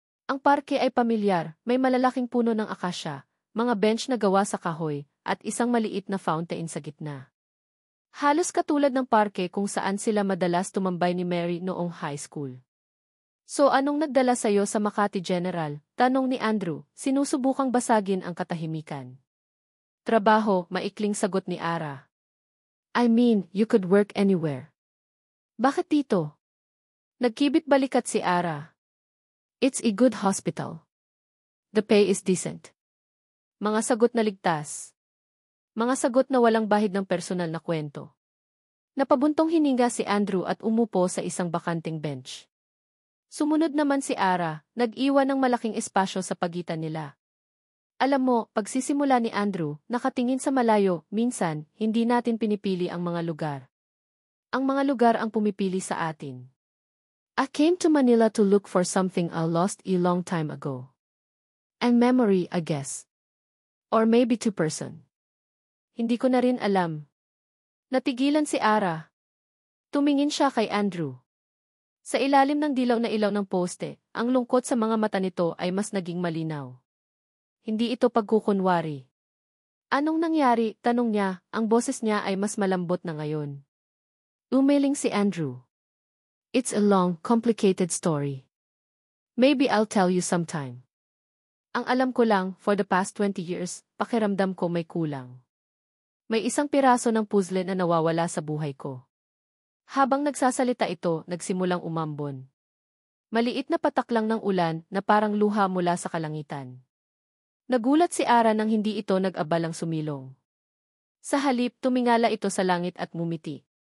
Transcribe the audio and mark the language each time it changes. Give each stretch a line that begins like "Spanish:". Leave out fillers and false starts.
Filipino: Ang parke ay pamilyar, may malalaking puno ng akasya, mga bench na gawa sa kahoy, at isang maliit na fountain sa gitna. Halos katulad ng parke kung saan sila madalas tumambay ni Mary noong high school. So anong nagdala sa'yo sa Makati General? Tanong ni Andrew, sinusubukang basagin ang katahimikan. Trabaho, maikling sagot ni Ara.
English: I mean, you could work anywhere.
Filipino: Bakit dito? Nagkibit balikat si Ara.
English: It's a good hospital. The pay is decent.
Filipino: Mga sagot na ligtas. Mga sagot na walang bahid ng personal na kwento. Napabuntong hininga si Andrew at umupo sa isang bakanting bench. Sumunod naman si Ara, nag-iwan ng malaking espasyo sa pagitan nila. Alam mo, pagsisimula ni Andrew, nakatingin sa malayo, minsan, hindi natin pinipili ang mga lugar. Ang mga lugar ang pumipili sa atin.
English: I came to Manila to look for something I lost a long time ago. And memory, I guess. Or maybe to person.
Filipino: Hindi ko na rin alam. Natigilan si Ara. Tumingin siya kay Andrew. Sa ilalim ng dilaw na ilaw ng poste, ang lungkot sa mga mata nito ay mas naging malinaw. Hindi ito pagkukunwari. Anong nangyari? Tanong niya, ang boses niya ay mas malambot na ngayon. Umiling si Andrew.
English: It's a long, complicated story. Maybe I'll tell you sometime.
Filipino: Ang alam ko lang,
English: for the past 20 years,
Filipino: pakiramdam ko may kulang. May isang piraso ng puzzle na nawawala sa buhay ko. Habang nagsasalita ito, nagsimulang umambon. Maliit na patak lang ng ulan na parang luha mula sa kalangitan. Nagulat si Ara nang hindi ito nag-abalang sumilong. Sa halip, tumingala ito sa langit at mumiti.